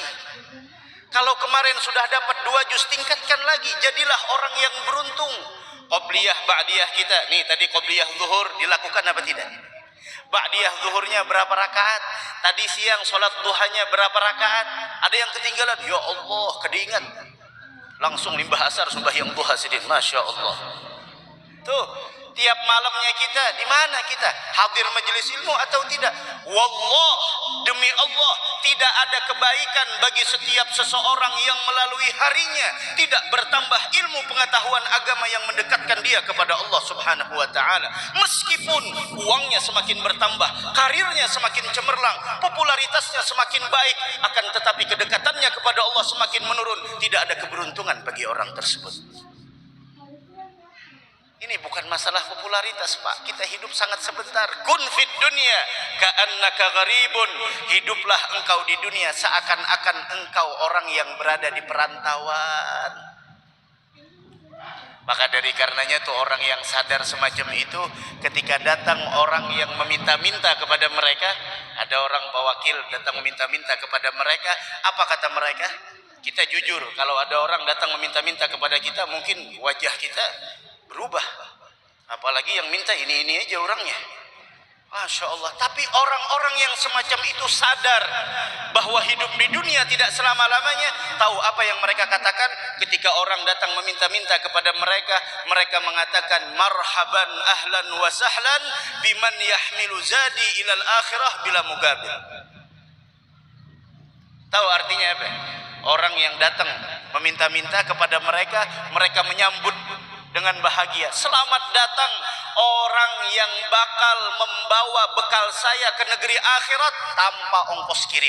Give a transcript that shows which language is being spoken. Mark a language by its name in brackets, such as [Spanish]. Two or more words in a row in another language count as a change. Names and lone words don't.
[Indonesian] Kalau kemarin sudah dapat 2 juz, tingkatkan lagi. Jadilah orang yang beruntung. Qobliyah, ba'diyah kita. Nih tadi qobliyah zuhur dilakukan apa tidak? Ba'diyah zuhurnya berapa rakaat? Tadi siang sholat duhanya berapa rakaat? Ada yang ketinggalan? [Arabic] يا الله, [Indonesian] keingat. [Banjar] Langsung limbah asar sembahyang duha sidin. [Arabic] ما شاء الله. [Indonesian] Tuh, tiap malamnya kita di mana kita? Hadir majelis ilmu atau tidak? Wallah, demi Allah, tidak ada kebaikan bagi setiap seseorang yang melalui harinya tidak bertambah ilmu pengetahuan agama yang mendekatkan dia kepada Allah [Arabic] سبحانه وتعالى. [Indonesian] Meskipun uangnya semakin bertambah, karirnya semakin cemerlang, popularitasnya semakin baik, akan tetapi kedekatannya kepada Allah semakin menurun. Tidak ada keberuntungan bagi orang tersebut. Ini bukan masalah popularitas, Pak. Kita hidup sangat sebentar. [Arabic] كن في الدنيا كأنك غريب. [Indonesian] Hiduplah engkau di dunia seakan-akan engkau orang yang berada di perantauan. Maka dari karenanya tuh orang yang sadar semacam itu, ketika datang orang yang meminta-minta kepada mereka, ada orang pewakil datang meminta-minta kepada mereka, apa kata mereka? Kita jujur, kalau ada orang datang meminta-minta kepada kita, mungkin wajah kita berubah. Apalagi yang minta ini aja orangnya. [Arabic] ما شاء الله. [Indonesian] Tapi orang-orang yang semacam itu sadar bahwa hidup di dunia tidak selama-lamanya. Tahu apa yang mereka katakan ketika orang datang meminta-minta kepada mereka? Mereka mengatakan [Arabic] مرحبا أهلا وسهلا بمن يحمل زادي إلى الآخرة بلا مقابل. [Indonesian] Tahu artinya apa? Orang yang datang meminta-minta kepada mereka, mereka menyambut dengan bahagia. Selamat datang orang yang bakal membawa bekal saya ke negeri akhirat tanpa ongkos kirim.